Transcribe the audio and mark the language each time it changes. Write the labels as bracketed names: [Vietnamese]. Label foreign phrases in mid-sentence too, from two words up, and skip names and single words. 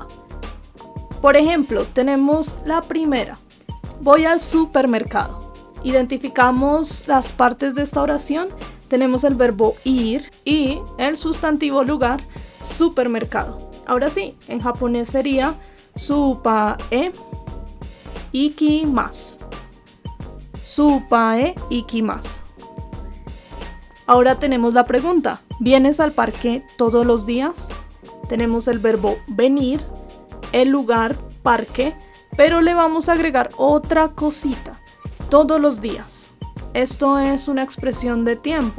[Spanish] Por ejemplo, tenemos la primera. Voy al supermercado. Identificamos las partes de esta oración. Tenemos el verbo ir y el sustantivo lugar, supermercado. Ahora sí, en japonés sería [Japanese] スーパーへ行きます. スーパーへ行きます. [Spanish] Ahora tenemos la pregunta. ¿Vienes al parque todos los días? Tenemos el verbo venir, el lugar, parque, pero le vamos a agregar otra cosita. Todos los días. Esto es una expresión de tiempo.